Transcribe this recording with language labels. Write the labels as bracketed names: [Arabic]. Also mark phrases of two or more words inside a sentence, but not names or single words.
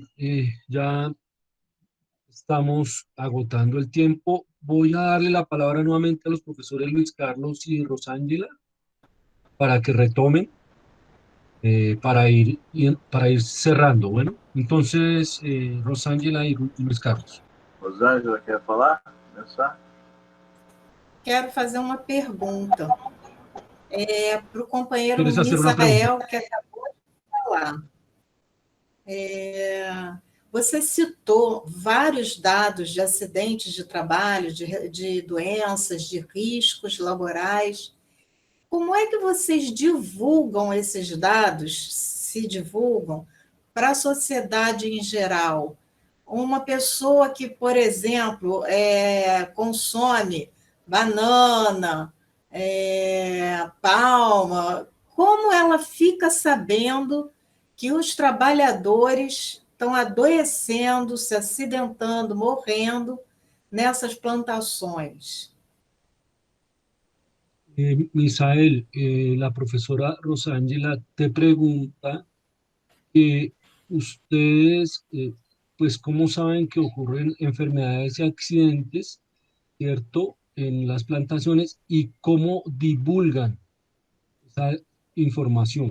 [Spanish] Ya estamos agotando el tiempo. Voy a darle la palabra nuevamente a los profesores Luis Carlos y Rosángela para que retomen, para ir cerrando. Bueno, entonces, Rosángela y Luis Carlos. [Portuguese] Rosângela, quer falar? Começar? Quero fazer uma pergunta para o companheiro [Spanish] ¿Quieres hacer una pregunta? [Portuguese] Misael, que acabou de falar. Você citou vários dados de acidentes de trabalho, de doenças, de riscos laborais. Como é que vocês divulgam esses dados, se divulgam, para a sociedade em geral? Uma pessoa que, por exemplo, consome banana, palma, como ela fica sabendo que os trabalhadores estão adoecendo, se acidentando, morrendo nessas plantações? [Spanish] Misael, la profesora Rosángela te pregunta que ustedes, pues, ¿cómo saben que ocurren enfermedades y accidentes, cierto, en las plantaciones y cómo divulgan esa información?